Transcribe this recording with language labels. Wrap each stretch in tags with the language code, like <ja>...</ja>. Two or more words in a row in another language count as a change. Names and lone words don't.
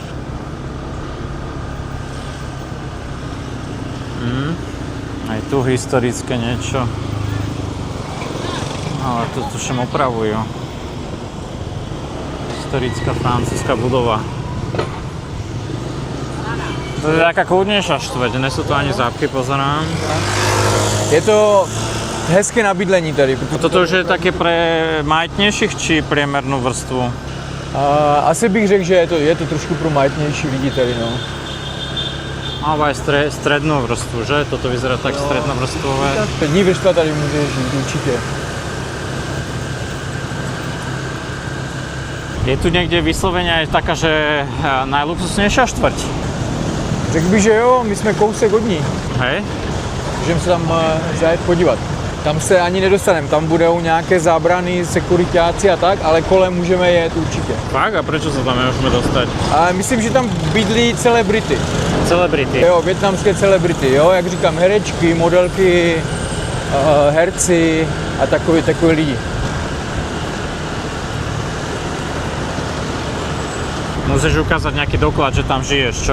<sk>Aj tu historické niečo. Ale to tuším opravujú. Historická francúzska budova. To je taká kľudnejšia štvrť, nie sú to ani zápky, pozerám.</sk> <cs>Je to hezké na bydlení tady.</cs> <sk>Toto už je také pre majetnejších či priemernú vrstvu?</sk> <cs>Asi bych řekl, že je to trošku pro majetnější lidi tady, no.</cs> <sk>Alebo aj strednú vrstvu, že? Toto vyzerá tak strednovrstvové.</sk> <cs>Střední vrstva tady může žít, určitě.</cs> <sk>Je tu niekde vyslovene aj taká, že najluxusnejšia štvrť?</sk> <cs>Řekl bych, že jo, my jsme kousek od ní.</cs> <sk>Hej?</sk> <cs>Můžeme se tam zajet podívat. Tam se ani nedostaneme, tam budou nějaké zábrany, sekuritáci a tak, ale kolem můžeme jet určitě.</cs> <sk>Fakt? A prečo sa tam nemôžeme dostať?</sk> <cs>A myslím, že tam bydlí celebrity. Celebrity. Jo, vietnamské celebrity, jo, jak říkám, herečky, modelky, herci a takový lidi.</cs> <sk>Musíš ukázať nejaký doklad, že tam žiješ, čo?</sk>